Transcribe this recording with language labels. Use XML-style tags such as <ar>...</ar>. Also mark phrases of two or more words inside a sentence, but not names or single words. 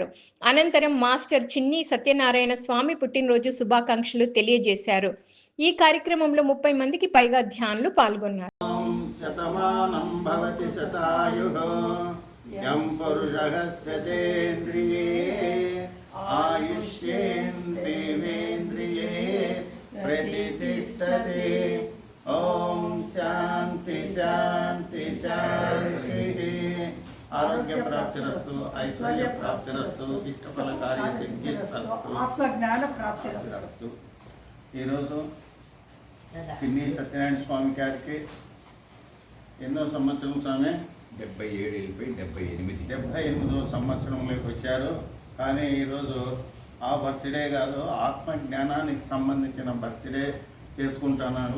<te>అనంతరం మాస్టర్ చిన్ని సత్యనారాయణ స్వామి పుట్టినరోజు శుభాకాంక్షలు తెలియజేశారు. ఈ కార్యక్రమంలో 30 మందికి పైగా ధ్యానులు పాల్గొన్నారు.</te> <sa>శతమానం భవతి శతాయుః యం పురుషః శతేంద్రియే ఆయుష్యేంద్రియేంద్రియే प्रतिष्ठते। ओम शांति शांति शांति। आरोग्य प्राप्तिरस्तु, ऐश्वर्य प्राप्तिरस्तु, इष्टफल कार्य सिद्धिरस्तु, ఆత్మజ్ఞాన ప్రాప్తిరస్తు.</sa> <te>ఈరోజు పిన్ని సత్యనారాయణ స్వామి గారికి ఎన్నో సంవత్సరం స్వామి 77 వెళ్ళిపోయి 78. 78వ సంవత్సరంలోకి వచ్చారు. కానీ ఈరోజు ఆ బర్త్డే కాదు, ఆత్మ జ్ఞానానికి సంబంధించిన బర్త్డే చేసుకుంటున్నారు.</te>